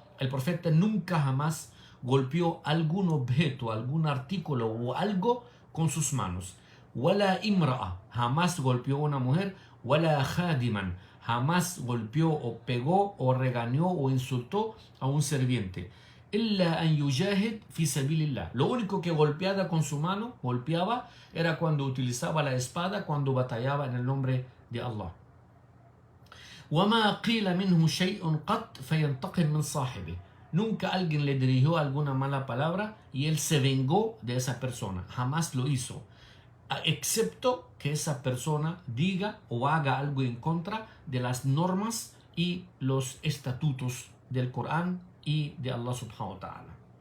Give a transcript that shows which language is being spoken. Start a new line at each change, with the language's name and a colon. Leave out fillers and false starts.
Spanish: El profeta nunca jamás golpeó algún objeto, algún artículo o algo con sus manos.
Arabic: ولا امرأة,
Spanish: jamás golpeó una mujer.
Arabic: ولا خادما,
Spanish: jamás golpeó o pegó o regañó o insultó a un sirviente.
Arabic: إلا أن يجاهد في سبيل الله.
Spanish: Lo único que golpeaba con su mano, golpeaba, era cuando utilizaba la espada, cuando batallaba en el nombre de Allah.
Arabic: وما قيل منه شيء قط فينتقم من صاحبه.
Spanish: Nunca alguien le dirigió alguna mala palabra y él se vengó de esa persona. Jamás lo hizo. Excepto que esa persona diga o haga algo en contra de las normas y los estatutos del Corán y de Allah subhanahu wa ta'ala.